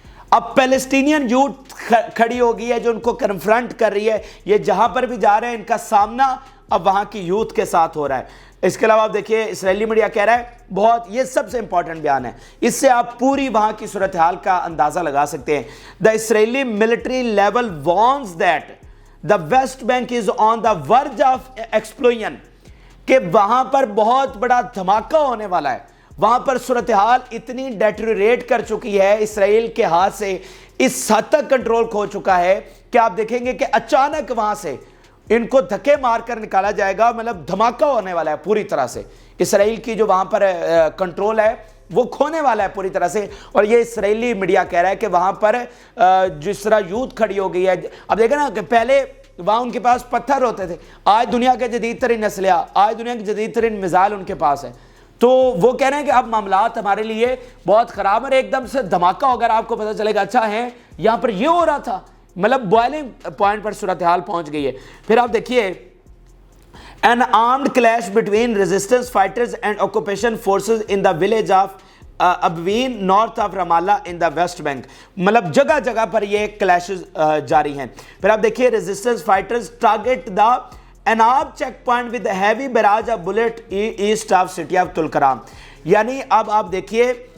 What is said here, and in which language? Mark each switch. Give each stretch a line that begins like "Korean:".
Urdu: اب Palestinian youth کھڑی ہو گئی ہے جو ان کو کنفرنٹ کر رہی ہے. یہ جہاں پر بھی جا رہے ہیں ان کا سامنا اب وہاں کی یوتھ کے ساتھ ہو رہا ہے. اس کے علاوہ آپ دیکھیے اسرائیلی میڈیا کہہ رہا ہے, بہت یہ سب سے امپورٹنٹ بیان ہے, اس سے آپ پوری وہاں کی صورتحال کا اندازہ لگا سکتے ہیں.
English: The Israeli military level warns that the West Bank is on the verge of explosion,
Urdu: کہ وہاں پر بہت بڑا دھماکہ ہونے والا ہے. وہاں پر صورتحال اتنی ڈیٹریریٹ کر چکی ہے اسرائیل کے ہاتھ سے, اس حد تک کنٹرول کھو چکا ہے کہ آپ دیکھیں گے کہ اچانک وہاں سے ان کو دھکے مار کر نکالا جائے گا. مطلب دھماکہ ہونے والا ہے پوری طرح سے. اسرائیل کی جو وہاں پر کنٹرول ہے وہ کھونے والا ہے پوری طرح سے. اور یہ اسرائیلی میڈیا کہہ رہا ہے کہ وہاں پر جس طرح یوتھ کھڑی ہو گئی ہے. اب دیکھیں نا کہ پہلے وہاں ان کے پاس پتھر ہوتے تھے, آج دنیا کے جدید ترین اسلحہ, آج دنیا کے جدید ترین میزائل ان کے پاس ہے. تو وہ کہہ رہے ہیں کہ اب معاملات ہمارے لیے بہت خراب ہیں, ایک دم سے دھماکہ اگر آپ کو پتہ چلے گا اچھا ہے یہاں پر یہ ہو رہا تھا, مطلب بوائلنگ پوائنٹ پر صورتحال پہنچ گئی ہے. پھر آپ دیکھیے
English: an armed clash between resistance fighters and occupation forces in the village of Abwein north of Ramallah in the West Bank,
Urdu: مطلب جگہ جگہ پر یہ کلیشز جاری ہیں۔ پھر آپ دیکھیے
English: resistance fighters target the Enab checkpoint with heavy barrage of bullet east of city of Tulkarm,
Urdu: یعنی اب آپ دیکھیے